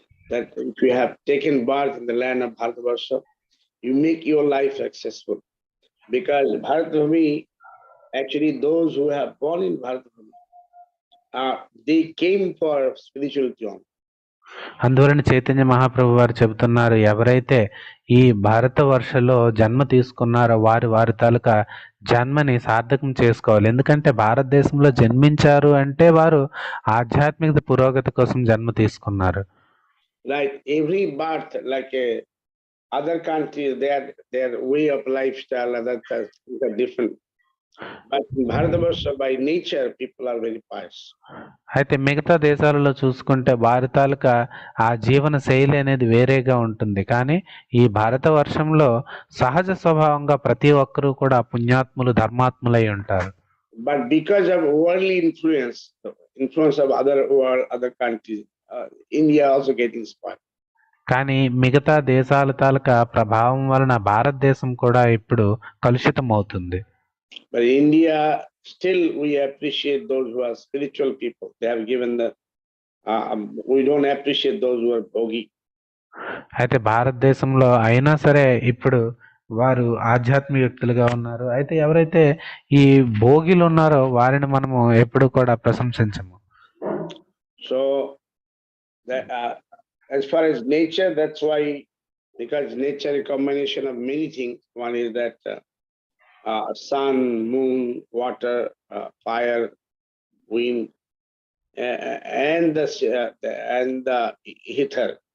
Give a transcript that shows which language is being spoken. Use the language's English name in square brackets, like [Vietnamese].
[English] That if you have taken birth in the land of Bharatvarsha, you make your life successful. Because Bharatbhumi, actually those who have born in Bharatbhumi, they came for spirituality only. [Telugu] అందువలన చైతన్య మహాప్రభు వారు చెబుతున్నారు, ఎవరైతే ఈ భారతవర్షలో జన్మ తీసుకున్నారో వారి వారి తాలూకా జన్మని సార్థకం చేసుకోవాలి. ఎందుకంటే భారతదేశంలో జన్మించారు అంటే వారు ఆధ్యాత్మిక పురోగతి కోసం జన్మ తీసుకున్నారు. [English] Like every birth, like other countries, their way of lifestyle, other things are different. But in Bharatavarsha, by nature, people are very pious. [Telugu] అయితే మిగతా దేశాలలో చూసుకుంటే వారి తాలూకా ఆ జీవన శైలి అనేది వేరేగా ఉంటుంది. కానీ ఈ భారతవర్షంలో సహజ స్వభావంగా ప్రతి ఒక్కరూ కూడా పుణ్యాత్ములు, ధర్మాత్ములై ఉంటారు. [English] But because of worldly influence, the influence of other world, other countries, India also getting spoiled. [Telugu] కానీ మిగతా దేశాల తాలూకా ప్రభావం వలన భారతదేశం కూడా ఇప్పుడు కలుషితం అవుతుంది. [English] But India, still we appreciate those who are spiritual people. They have given the, we don't appreciate those who are bhogi. [Telugu] అయితే భారతదేశంలో అయినా సరే ఇప్పుడు వారు ఆధ్యాత్మిక వ్యక్తులుగా ఉన్నారు. అయితే ఎవరైతే ఈ భోగిలు ఉన్నారో వారిని మనము ఎప్పుడు కూడా ప్రశంసించము. [English] So that, as far as nature, that's why, because nature is a combination of many things. One is that sun, moon, water, fire, wind, and the ether.